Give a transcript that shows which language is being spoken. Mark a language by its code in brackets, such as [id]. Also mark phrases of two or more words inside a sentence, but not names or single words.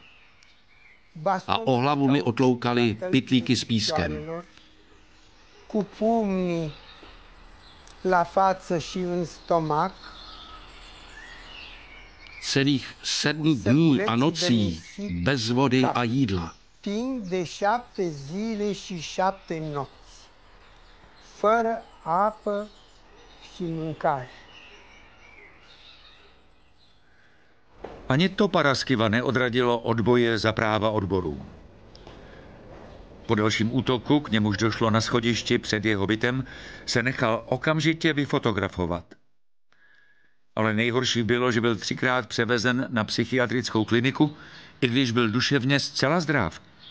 [cs] A o hlavu mi otloukali pytlíky s pískem. Celých 7 dní a nocí bez vody a jídla. [ro] Fără apă și mâncare. [cs] Ani to Paraskyva neodradilo od boje za práva odborů. Po dalším útoku, k němuž došlo na schodišti před jeho bytem, se nechal okamžitě vyfotografovat. Ale nejhorší bylo, že byl 3krát převezen na psychiatrickou kliniku, i když byl duševně zcela zdrav.